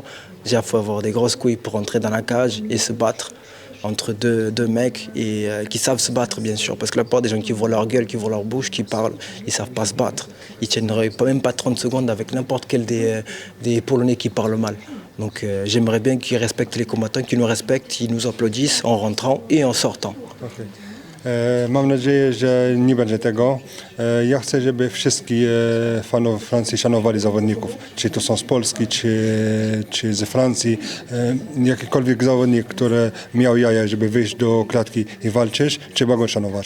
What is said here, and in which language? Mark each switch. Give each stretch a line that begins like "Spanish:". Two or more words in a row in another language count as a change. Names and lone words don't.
French: Déjà, il faut avoir des grosses couilles pour entrer dans la cage et se battre entre deux mecs et qui savent se battre, bien sûr. Parce que la plupart des gens qui voient leur gueule, qui voient leur bouche, qui parlent, ils ne savent pas se battre. Ils tiennent même pas 30 secondes avec n'importe quel des Polonais qui parlent mal. Donc j'aimerais bien qu'ils respectent les combattants, qu'ils nous respectent, ils nous applaudissent en rentrant et en sortant. Okay.
Polish: Mam nadzieję, że nie będzie tego. Ja chcę, żeby wszyscy fanów Francji szanowali zawodników. Czy to są z Polski, czy ze Francji. Jakikolwiek zawodnik, który miał jaja, żeby wyjść do klatki i walczyć, trzeba go szanować.